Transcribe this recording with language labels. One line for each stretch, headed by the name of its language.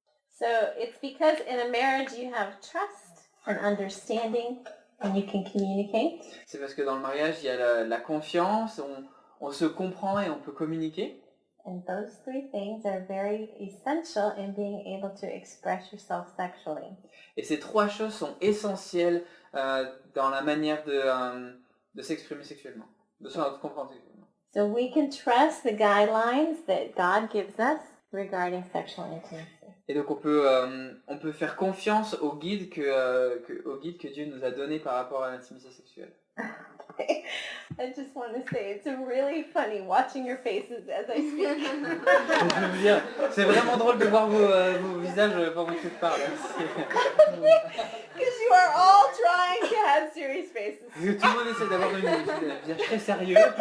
English: So it's because in a marriage you have trust and understanding and you can communicate.
French: C'est parce que dans le mariage, il y a la confiance, on se comprend et on peut communiquer.
English: And those three things are very essential in being able to express yourself sexually.
French: Et ces trois choses sont essentielles dans la manière de s'exprimer sexuellement, de se comprendre sexuellement.
English: So we can trust the guidelines that God gives us regarding sexual intimacy.
French: Et donc on peut faire confiance au guide que Dieu nous a donné par rapport à l'intimité sexuelle.
English: I just want to say it's really funny watching your faces as I speak.
French: Je veux dire, c'est vraiment drôle de voir vos visages pendant que je parle.
English: Because you are all trying to have serious faces.
French: Tout le monde essaie d'avoir un visage très sérieux.